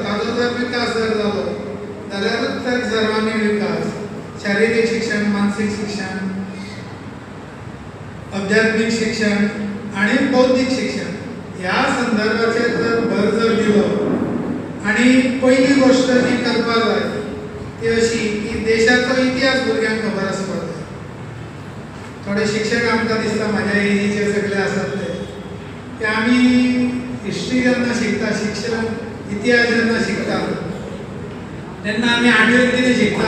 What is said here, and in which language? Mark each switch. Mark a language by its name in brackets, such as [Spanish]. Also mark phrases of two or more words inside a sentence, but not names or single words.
[Konkani] ताजो जर विकास जर झालो जाल्यारूच तर सर्वांगीण विकास, शारीरिक शिक्षण, मानसिक शिक्षण, आध्यात्मिक शिक्षण आणि बौद्धिक शिक्षण ह्या संदर्भाचे जर भर जर दिलो आणि पहिली गोष्ट जी करपाक जाय ती अशी की देशाचो इतिहास भुरग्यांक खबर आसपाक जाय. थोडे शिक्षक आमकां दिसता म्हाज्या एजीचे सगळे आसात ते आमी हिस्ट्री जेन्ना शिकता, शिक्षण इतिहास जेन्ना शिकता तेन्ना आमी आठवेंत कितें शिकता?